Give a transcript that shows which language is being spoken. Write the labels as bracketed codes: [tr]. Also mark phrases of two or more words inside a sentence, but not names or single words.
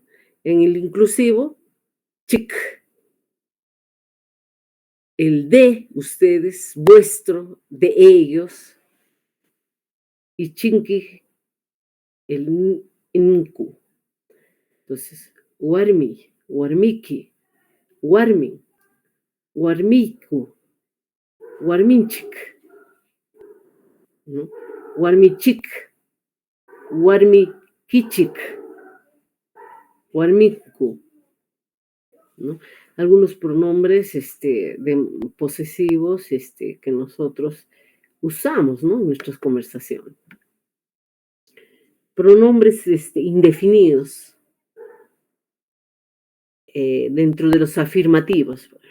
[es] En el inclusivo, chik. El de ustedes, vuestro, de ellos. Y chinki, el nku. Entonces, [qu] warmi, warmiki, warmin, warmiku, warminchik, ¿no? Warmichik, warmikichik, warmiku, [es] ¿no? Algunos pronombres posesivos que nosotros usamos, ¿no? En nuestras conversaciones. Pronombres indefinidos dentro de los afirmativos.